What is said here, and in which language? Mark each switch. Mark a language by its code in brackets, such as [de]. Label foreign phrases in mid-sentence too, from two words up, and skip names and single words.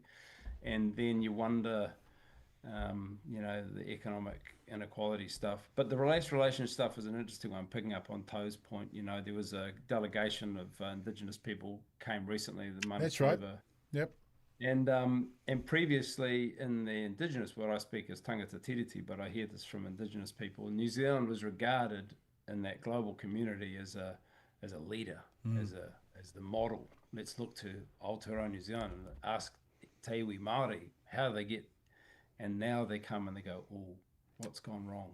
[en] And then you wonder, the economic inequality stuff. But the race-relation stuff is an interesting one, picking up on Toe's point. There was a delegation of Indigenous people came recently, the month That's right. over. Yep. And previously in the Indigenous world, I speak as [mi] tangata tiriti, [en] but I hear this from Indigenous people. New Zealand was regarded in that global community as a leader, as the model. Let's look to Aotearoa New Zealand and ask [mi] Te iwi Māori [en] how they get, and now they come and they go, oh, what's gone wrong?